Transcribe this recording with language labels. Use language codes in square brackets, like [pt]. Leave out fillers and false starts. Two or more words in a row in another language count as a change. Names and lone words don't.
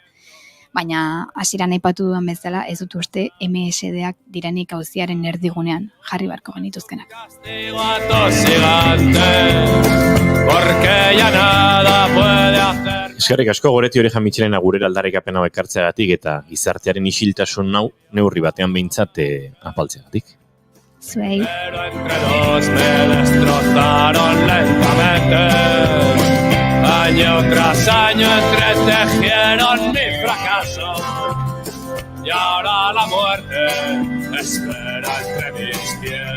[eu] Baina hasieran aipatu dudan bezala ez dut uste MSDak direnik auziaren erdigunean jarri beharko genituzkenak. Eskerrik asko Goreti Oreja Mitxelena gurera aldarrikapen hau ekartzeagatik eta gizartearen isiltasun hau neurri batean behintzat apaltzeagatik. Zuei. [es] Pero entre dos me destrozaron lentamente. Año tras año entretejieron mi fracaso. Y ahora la muerte espera entre mis pies.